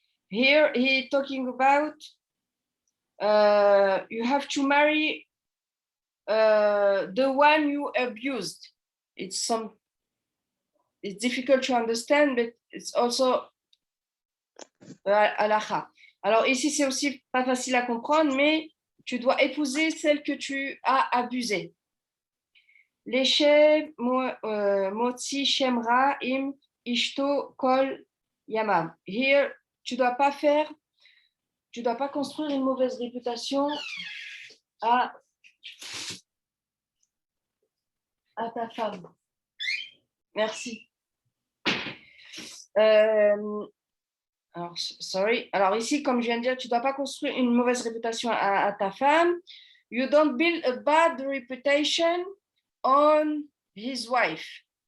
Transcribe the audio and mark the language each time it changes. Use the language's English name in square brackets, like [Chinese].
[English] Here he talking about you have to marry the one you abused. It's difficult to understand, but it's also halakha. [French] Alors ici, c'est aussi pas facile à comprendre, mais tu dois épouser celle que tu as abusée. [Hebrew] Leshev motzi shemra im ishto kol yamav. [English] Here, [French] tu dois pas construire une mauvaise réputation à ta femme. Merci. Alors, [English] sorry. [French] Alors ici, comme je viens de dire, tu ne dois pas construire une mauvaise réputation à ta femme. [English] You don't build a bad reputation on his wife.